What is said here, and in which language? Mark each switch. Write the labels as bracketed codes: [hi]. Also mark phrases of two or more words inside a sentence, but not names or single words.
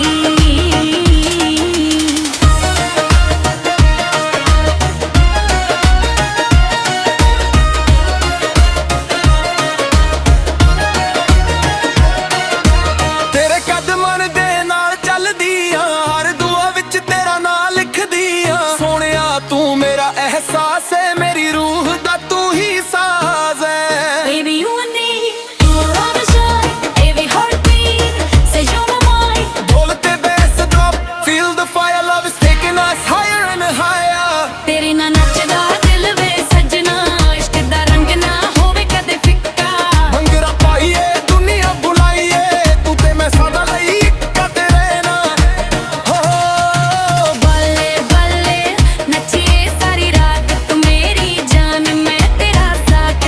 [pa] ਤੇਰੇ ਕਦਮਾਂ ਦੇ ਨਾਲ ਚੱਲਦੀ ਆਂ, ਹਰ ਦੁਆ ਵਿੱਚ ਤੇਰਾ ਨਾਂ ਲਿਖਦੀ ਆਂ। ਸੋਹਣਿਆ ਤੂੰ ਮੇਰਾ ਅਹਿਸਾਸ ਏ, ਮੇਰੀ ਰੂਹ ਦਾ ਤੂੰ ਹੀ ਸਾਜ਼ ਏ। [en] Baby, you and me, you're on the side, every heartbeat says you're my mind. [pa] ਬੋਲ ਤੇ [en] bass drop, feel the fire, love is taking us higher and higher। [pa] ਤੇਰੇ ਨਾਲ ਨੱਚਦਾ ਦਿਲ ਵੇ ਸੱਜਣਾ, ਇਸ਼ਕ ਦਾ ਰੰਗ ਨਾ ਹੋਵੇ ਕਦੇ ਫਿੱਕਾ। ਮੰਗਰਾ ਪਾਈਏ ਦੁਨੀਆ ਬੁਲਾਈਏ, ਤੂੰ ਤੇ ਮੈਂ ਸਦਾ ਲਈ ਕਦੇ ਰਹਿਣਾ। ਹੋ ਬੱਲੇ ਬੱਲੇ ਨੱਚੀਏ ਸਾਰੀ ਰਾਤ, ਤੂੰ ਮੇਰੀ ਜਾਨ ਮੈਂ ਤੇਰਾ ਸਾਥ।